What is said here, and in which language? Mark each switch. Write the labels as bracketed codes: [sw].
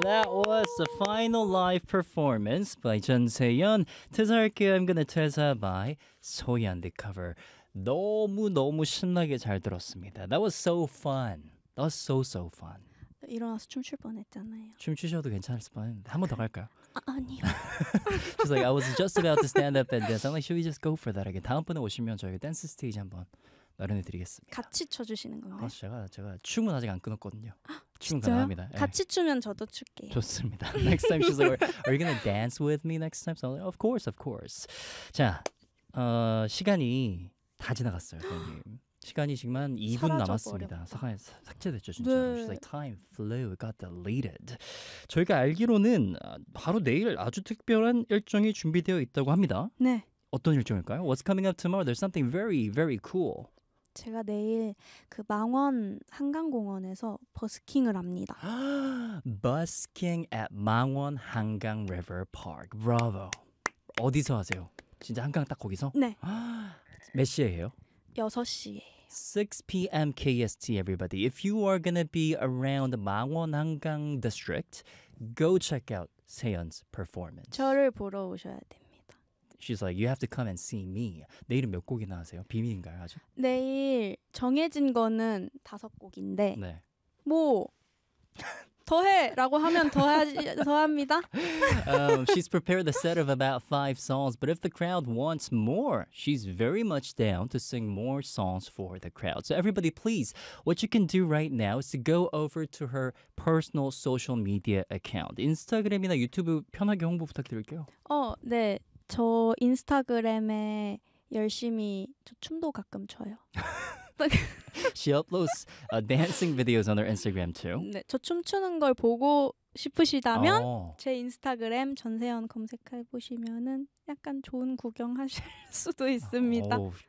[en] That was the final live performance by Jun Se-yeon. [ko] 퇴사할게요. [en] I'm gonna 퇴사 by So-yeon, the cover. [ko] 너무너무 신나게 잘 들었습니다. [en] That was so fun. That was so, so fun. [ko] 일어나서 춤출 뻔했잖아요. 춤추셔도 괜찮을 뻔. 한 번 더 갈까요? 아니요. [en] She's like, I was just about to stand up and dance. I'm like, should we just go for that again? [ko] 다음번에 오시면 저희가 댄스 스테이지 한번 마련해드리겠습니다. 같이 쳐주시는 건가요? 제가 춤은 아직 안 끊었거든요. 춤 가능합니다. 같이 추면 저도 출게요. 좋습니다. [en] Next time she's like, are you gonna dance with me next time? So I'm like, of course, of course. [ko] 자, 시간이 다 지나갔어요, 선생님. 시간이 지금 한 2분 남았습니다. 삭제됐죠, 진짜. 네. [en] She's like, time flew, got deleted. [ko] 저희가 알기로는 바로 내일 아주 특별한 일정이 준비되어 있다고 합니다. 네. 어떤 일정일까요? [en] What's coming up tomorrow? There's something very, very cool. [ko] 제가 내일 그 망원 한강공원에서 버스킹을 합니다. [en] Busking at 망원 한강 River Park. Bravo. [ko] 어디서 하세요? 진짜 한강 딱 거기서? 네. 몇 시에 해요? 6시에. [en] 6 p.m. KST, everybody. If you are going to be around 망원 한강 district, go check out Se-yeon's performance. [ko] 저를 보러 오셔야 됩니다. [en] She's like, you have to come and see me. [ko] 내일은 몇 곡이나 하세요? 비밀인가요, 아직? 내일 정해진 거는 5곡인데 네. 뭐 더해라고 하면 더합니다. [en] She's prepared a set of about 5 songs, but if the crowd wants more, she's very much down to sing more songs for the crowd. So everybody, please, what you can do right now is to go over to her personal social media account. [ko] 인스타그램이나 유튜브 편하게 홍보 부탁드릴게요. 네. 저 인스타그램에 열심히 저 춤도 가끔 춰요. [en] She uploads dancing videos on her Instagram too. [ko] 네, 저 춤추는 걸 보고 싶으시다면 제 인스타그램 전세연 검색해 보시면은 약간 좋은 구경하실 수도 있습니다.